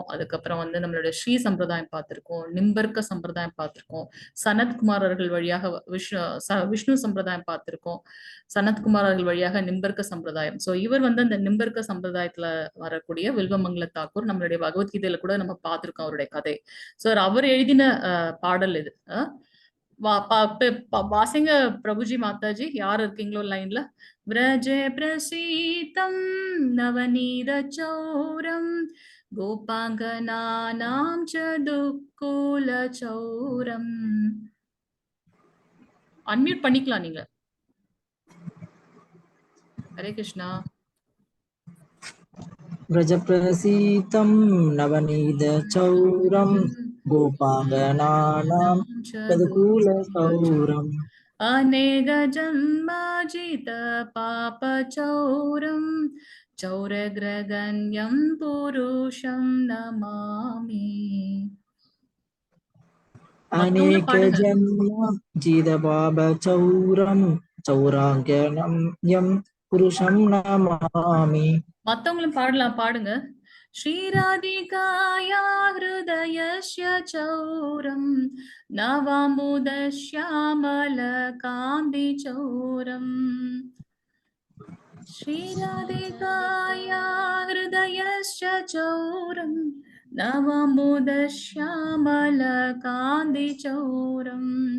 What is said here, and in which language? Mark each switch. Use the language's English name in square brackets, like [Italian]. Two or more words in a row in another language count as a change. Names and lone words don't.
[Tamil] அதுக்கப்புறம் வந்து நம்மளுடைய ஸ்ரீ சம்பிரதாயம் பார்த்திருக்கோம், நிம்பர்க்க சம்பிரதாயம் பார்த்திருக்கோம், சனத்குமாரர்கள் வழியாக விஷ்ணு சம்பிரதாயம் பார்த்திருக்கோம், சனத்குமாரர்கள் வழியாக நிம்பர்க்க சம்பிரதாயம். சோ இவர் வந்து அந்த நிம்பர்க்க சம்பிரதாயத்துல வரக்கூடிய வில்வமங்கல தாக்கூர். நம்மளுடைய பகவத்கீதையில கூட நம்ம பார்த்திருக்கோம் அவருடைய கதை. சோ அவர் எழுதின பாடல் இது. வாசிங்க பிரபுஜி மாதாஜி, யார் இருக்கீங்களோ லைன்ல. [Sanskrit] व्रजे प्रसीतं नवनीतचौरं गोपाङ्गनानां च दुःकुलचौरम्. [Tamil] அன்மியூட் பண்ணிக்கலாம் நீங்க. ஹரே கிருஷ்ணா. [Sanskrit] व्रज प्रसीतं नवनीतचौरं गोपाङ्गनानां तदकुलचौरम् अनेक जन्माजित पापचौरं चौरग्रगण्यं पुरुषं नमामि. अनेक जन्म जितपापचौरं चौराङ्गनं पुरुषं नमामि. [Tamil] மத்தவங்களும் பாடலாம், பாடுங்க. [Sanskrit] श्रीराधिकाया हृदयस्य चौरं नवाम्बुदश्यामलकान्तिचौरम्. श्रीराधिकाया हृदयस्य चौरं नवाम्बुदश्यामलकान्तिचौरम्.